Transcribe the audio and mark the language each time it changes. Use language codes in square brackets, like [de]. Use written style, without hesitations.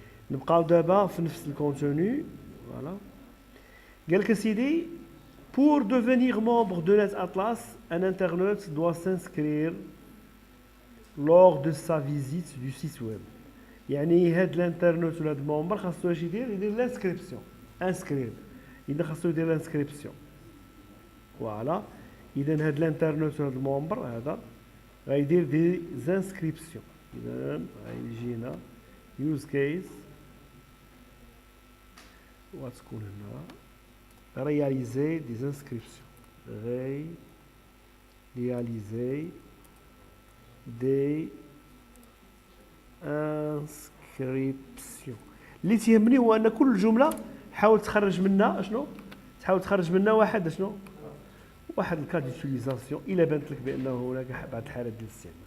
[ar] نبقاو دابا في نفس الكونتوني. فوالا قال لك سيدي [fr] pour devenir membre de NetAtlas, un internaute doit s'inscrire lors de sa visite du site web. [ar] يعني هاد الانترنت ولا هاد الممبر خاصو اش يدير لانسكريبسيون انسكرير اذا خاصو يدير لانسكريبسيون. فوالا اذا هاد الانترنت ولا هاد الممبر هذا غيدير دي زانسكريبسيون. اذا غيجينا يوز كيس وتكون هنا [fr] réaliser des inscriptions. Réaliser des inscriptions. [ar] اللي تيهمني هو ان كل جمله حاول تخرج منها شنو؟ تحاول تخرج منها واحد شنو؟ واحد الكاد ديوتيليزاسيون الا بانت لك بانه هناك بعض الحالات ديال الاستعمال.